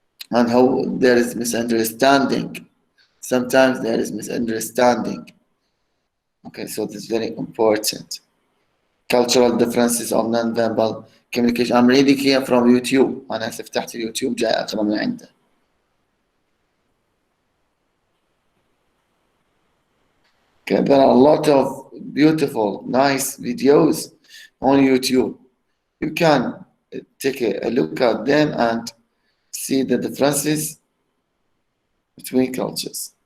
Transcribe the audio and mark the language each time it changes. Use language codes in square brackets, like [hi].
[en] And how there is misunderstanding. Sometimes there is misunderstanding. Okay, so this is very important. Cultural differences of non-verbal communication. I'm reading here from YouTube. [ar] أنا فتحت اليوتيوب جاي أقرأ من عنده. [en] Okay, there are a lot of beautiful, nice videos on YouTube. You can take a look at them and see the differences between cultures.